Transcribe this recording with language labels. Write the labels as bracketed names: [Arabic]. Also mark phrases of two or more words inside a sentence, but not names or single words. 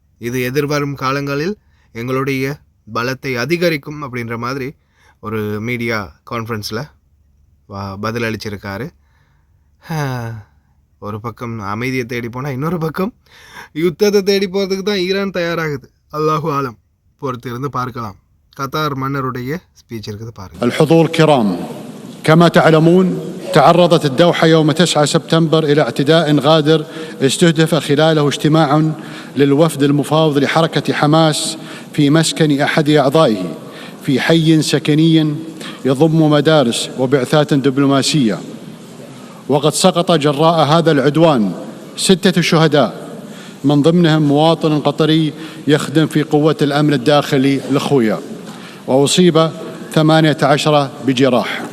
[Tamil] இது எதிர்வரும் காலங்களில் எங்களுடைய பலத்தை அதிகரிக்கும் அப்படின்ற மாதிரி ஒரு [English] media conference [Tamil] பதிலளிச்சிருக்காரு. ஒரு பக்கம் அமைதியை தேடி போனால் இன்னொரு பக்கம் யுத்தத்தை தேடி போகிறதுக்கு தான் ஈரான் தயாராகுது. [Arabic] الله أعلم, [Tamil] பொறுத்து இருந்து பார்க்கலாம். கத்தார் மன்னருடைய ஸ்பீச் இருக்குது பாருங்கள். [Arabic] الحضور الكرام، كما تعلمون تعرضت الدوحة يوم 9 سبتمبر إلى اعتداء غادر استهدف خلاله اجتماع للوفد المفاوض لحركة حماس في مسكن أحد أعضائه في حي سكني يضم مدارس وبعثات دبلوماسية، وقد سقط جراء هذا العدوان 6 شهداء، من ضمنهم مواطن قطري يخدم في قوة الأمن الداخلي الأخوية، وأصيب 18 بجراح.